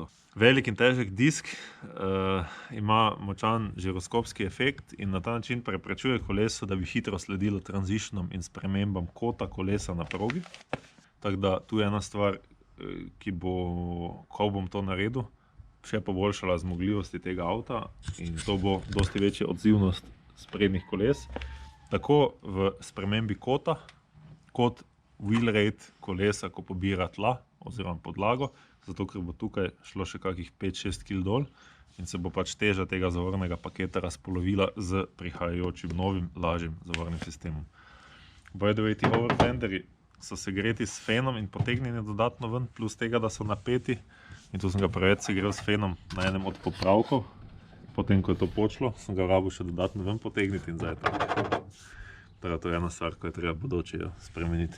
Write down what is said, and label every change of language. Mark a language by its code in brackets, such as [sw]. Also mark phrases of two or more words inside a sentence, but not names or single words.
[sl] Velik in težek disk ima močan žiroskopski efekt in na ta način preprečuje kolesu, da bi hitro sledilo transitionom in spremembam kota kolesa na progi. Tako da tu je ena stvar, ki bo, ko bom to naredil, še poboljšala zmogljivosti tega avta in to bo dosti večja odzivnost sprednjih koles. Tako v spremembi kota, kot [en] wheel rate [sl] kolesa, ko pobira tla oziroma podlago, zato ker bo tukaj šlo še kakih 5-6 kg dol in se bo pač teža tega zavornega paketa razpolovila z prihajajočim novim, lažjim zavornim sistemom. [en] By the way, [sl] ti overfenderji so segreti s fenom in potegnjeni dodatno ven, plus tega, da so napeti. In tu sem ga preveč segrel s fenom na enem od popravkov. Potem, ko je to počlo, sem ga rabil še dodatno ven potegniti in zdaj je tako. Teda to je ena stvar, ko je treba bodoče spremeniti.